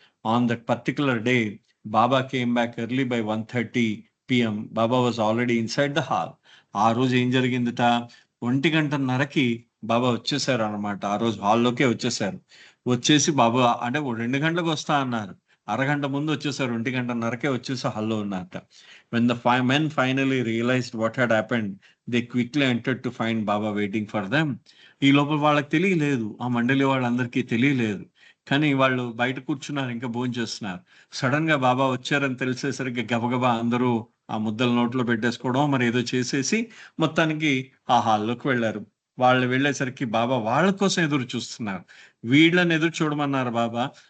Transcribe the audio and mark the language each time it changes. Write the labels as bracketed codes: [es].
[en] On that particular day Baba came back early by 1:30 PM. Baba was already inside the hall. [te] ఆ రోజు ఏం జరిగిందిట, 1:30కి బాబా వచ్చేసారు అనమాట. ఆ రోజు హాల్లోకే వచ్చేసారు. వచ్చేసి బాబా అంటే 2 గంటలకు వస్తా అన్నారు, అరగంట ముందు వచ్చేసారు. 1:30కే వచ్చేసి హాల్లో ఉన్నారట. [en] When the men finally realized what had happened, they quickly entered to find Baba waiting for them. [te] ఈ లోపల వాళ్ళకి తెలియలేదు, ఆ మండలి వాళ్ళందరికీ తెలియలేదు. కానీ వాళ్ళు బయట కూర్చున్నారు, ఇంకా భోజనం చేస్తున్నారు. సడన్ గా బాబా వచ్చారని తెలిసేసరికి గబగబా అందరూ ఆ ముద్దలు నోట్లో పెట్టేసుకోవడం మరి ఏదో చేసేసి మొత్తానికి ఆ హాల్లోకి వెళ్ళారు. వాళ్ళు వెళ్ళేసరికి బాబా వాళ్ళ కోసం ఎదురు చూస్తున్నారు. వీళ్ళని ఎదురు చూడమన్నారు బాబా.